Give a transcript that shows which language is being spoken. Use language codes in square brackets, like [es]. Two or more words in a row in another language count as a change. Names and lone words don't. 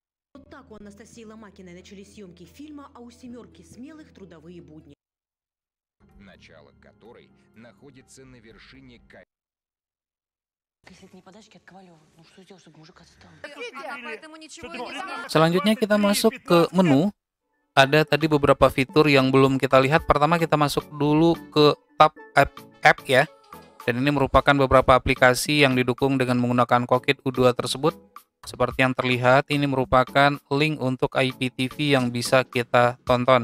[ru] Вот так у Анастасии Ломакиной начались съемки фильма, а у «семерки смелых» трудовые будни. Начало которой находится на вершине Если это не подачки от Ковалева, ну что сделать, чтобы мужик отстал? Поэтому ничего и не знаю. [id] Selanjutnya kita masuk ke menu. Ada tadi beberapa fitur yang belum kita lihat. Pertama kita masuk dulu ke [en] tab app [id] ya. Dan ini merupakan beberapa aplikasi yang didukung dengan menggunakan Kokit U2 tersebut. Seperti yang terlihat, ini merupakan link untuk IPTV yang bisa kita tonton.